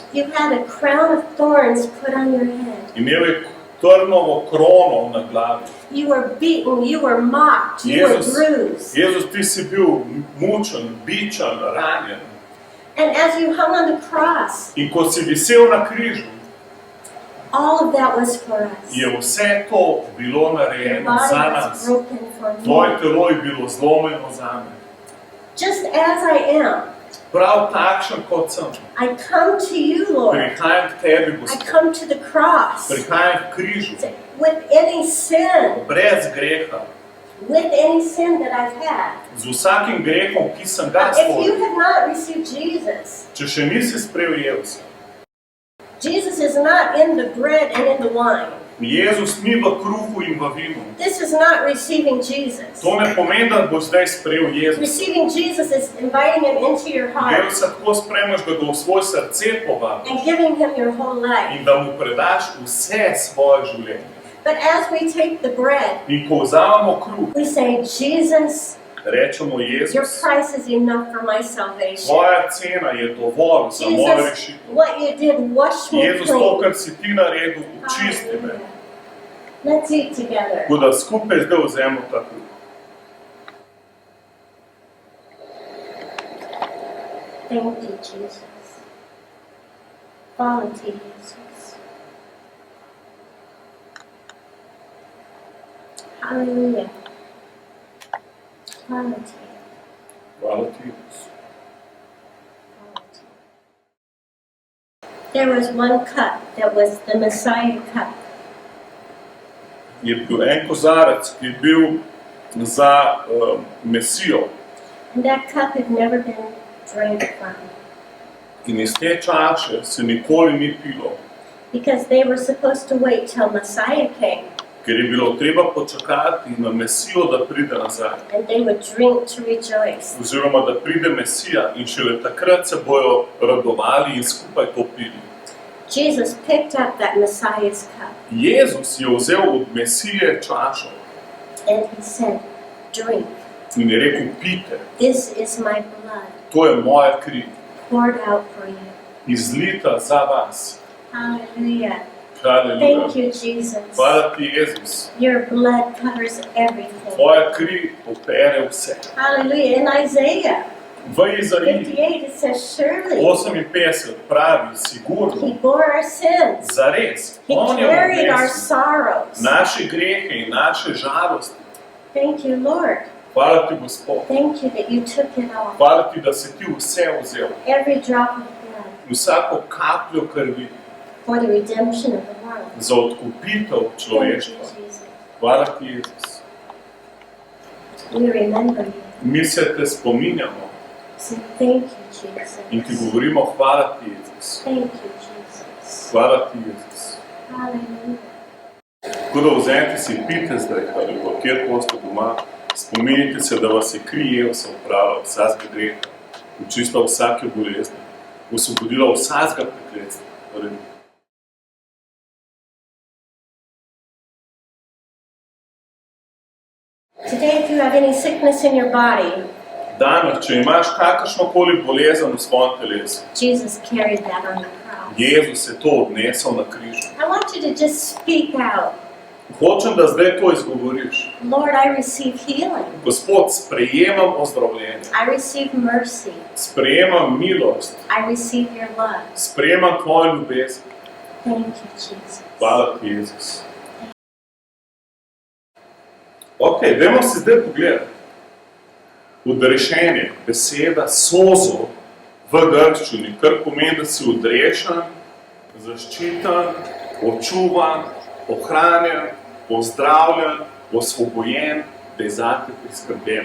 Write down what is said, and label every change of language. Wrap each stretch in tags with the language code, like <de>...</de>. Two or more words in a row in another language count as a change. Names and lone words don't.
<en>You had a crown of thorns put on your head.</en> <sl>Imel je trnovo krono na glavi.</sl> <en>You were beaten, you were mocked, you were Jezus, bruised.</en> <sl>Jezus, ti si bil mučen, bičan, ranjen.</sl> <en>And as you hung on the cross,</en> <sl>In ko si visel na križu,</sl> <en>all of that was for us.</en> <sl>je vse to bilo</sl> <en>Your</en> <sl>narejeno</sl> <en>body</en> <sl>za</sl> <en>was</en> <sl>nas.</sl> <en>broken for</en> <sl>Tvoje</sl> <en>me.</en> <sl>telo je bilo zlomljeno za me.</sl> <en>Just as I am,</en> <sl>Prav takšen kot sem.</sl> <en>I come to you, Lord.</en> <sl>Prihajam k tebi,</sl> <en>I</en> <sl>Gospod.</sl> <en>come to the cross</en> <sl>Prihajam k križu.</sl> <en>with any sin,</en> <sl>Brez greha.</sl> <en>with any sin that I've had.</en> <sl>Z vsakim grehom, ki sem ga</sl> <en>If you</en> <sl>storil.</sl> <en>have not received Jesus,</en> <sl>Če še nisi sprejel Jezusa.</sl> <en>Jesus is not in the bread and in the wine.</en> <sl>Jezus ni v kruhu in v vinu.</sl> <en>This is not receiving Jesus.</en> <sl>To ne pomeni, da boš zdaj sprejel Jezusa.</sl> <en>Receiving Jesus is inviting him into your heart</en> <sl>Jezusa tako sprejmeš, da ga v svoje srce povabiš</sl> <en>and giving him your whole life.</en> <sl>in da mu predaš vse svoje življenje.</sl> <en>But as we take the bread,</en> <sl>In ko vzamemo kruh,</sl> <en>we say, Jesus,</en> <sl>rečemo</sl> <en>your Jezus, price is enough for my salvation.</en> <sl>tvoja cena je dovolj za mojo Jesus, rešitev.</sl> <en>what you did, wash me</en> <sl>Jezus, to,</sl> <en>clean.</en> <sl>kar si ti naredil, očisti me.</sl> <en>Hallelujah. Let's eat together.</en> <sl>Tako da skupaj zdaj vzemo ta kruh.</sl> <en>Thank you, Jesus.</en> <sl>Hvala ti, Jesus. Hallelujah. Hvala ti. Hvala ti, Jezus.</sl> <en>There was one cup that was the Messiah cup.</en> <sl>Je bil en kozarec, ki je bil za Mesijo.</sl> <en>And that cup had never been drank from.</en> <sl>In iz te čaše se nikoli ni pilo,</sl> <en>Because they were supposed to wait till Messiah came.</en> <sl>ker je bilo treba počakati na Mesijo, da pride nazaj.</sl> <en>And they would drink to rejoice.</en> <sl>Oziroma, da pride Mesija in šele takrat se bojo radovali in skupaj to pili.</sl> <en>Jesus picked up that Messiah's cup</en> <sl>Jezus je vzel od Mesije čašo</sl> <en>and he said, drink.</en> <sl>in je rekel, pite,</sl> <en>This is my blood</en> <sl>to je moja kri,</sl> <en>poured out for you.</en> <sl>izlita za vas.</sl> <en>Hallelujah.</en> <sl>Haleluja.</sl> <en>Thank you, Jesus.</en> <sl>Hvala ti, Jezus.</sl> <en>Your blood covers everything.</en> <sl>Tvoja kri opere vse.</sl> <en>Hallelujah. In Isaiah</en> <sl>V Izaiji</sl> <en>58 it says, surely</en> <sl>58 pravi,</sl> <en>he</en> <sl>sigurno,</sl> <en>bore our sins.</en> <sl>zares,</sl> <en>He</en> <sl>on je</sl> <en>carried our</en> <sl>odnesel</sl> <en>sorrows.</en> <sl>naše grehe in naše žalosti.</sl> <en>Thank you, Lord.</en> <sl>Hvala ti, Gospod.</sl> <en>Thank you that you took it all.</en> <sl>Hvala ti, da si ti vse vzel.</sl> <en>Every drop of blood</en> <sl>Vsako kapljo krvi</sl> <en>for the redemption of the world.</en> <sl>za odkupitev</sl> <en>Thank you,</en> <sl>človeštva. Jesus. Hvala ti, Jezus.</sl> <en>We remember you.</en> <sl>Mi se te spominjamo</sl> <en>Say thank you, Jesus.</en> <sl>in ti govorimo, hvala ti, Jezus.</sl> <en>Thank you, Jesus.</en> <sl>Hvala ti, Jezus.</sl> <en>Hallelujah.</en> <sl>Tako da vzemite si pite zdaj, hvala, kjer poste doma, spominjite se, da vas je kri Jezusa opravila vsakega greha, očistila vsake bolezni, osvobodila vsakega prekletstva. Haleluja.</sl> <en>Today, if you have any sickness in your body,</en> <sl>Danes, če imaš kakršnokoli bolezen v svojem telesu,</sl> <en>Jesus carried that on the cross.</en> <sl>Jezus je to odnesel na križu.</sl> <en>I want you to just speak out.</en> <sl>Hočem, da zdaj to izgovoriš.</sl> <en>Lord, I receive healing.</en> <sl>Gospod, sprejemam ozdravljenje,</sl> <en>I receive mercy.</en> <sl>sprejemam milost,</sl> <en>I receive your love.</en> <sl>sprejemam tvojo ljubezen.</sl> <en>Thank you, Jesus.</en> <sl>Hvala ti, Jezus. Ok, dajmo si zdaj pogledati. Odrešenje, beseda sozo v grščini, kar pomeni, da si odrešen, zaščiten, očuvan, ohranjen, pozdravljen, osvobojen, da je zate priskrbljeno.</sl>